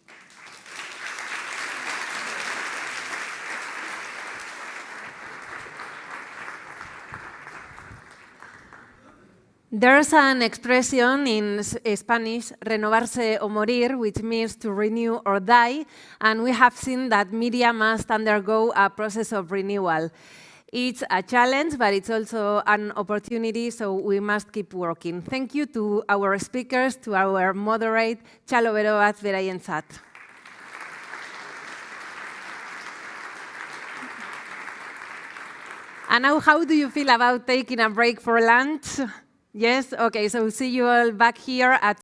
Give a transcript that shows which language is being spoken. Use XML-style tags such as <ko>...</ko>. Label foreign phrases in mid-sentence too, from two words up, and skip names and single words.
<en>There's an expression in Spanish,</en> <es>renovarse o morir,</es> <en>which means to renew or die, and we have seen that media must undergo a process of renewal. It's a challenge, but it's also an opportunity, so we must keep working. Thank you to our speakers, to our moderate,</en> <eu>txalo bero bat beraientzat.</eu> <en>And now, how do you feel about taking a break for lunch? Yes? Okay, so see you all back here at</en>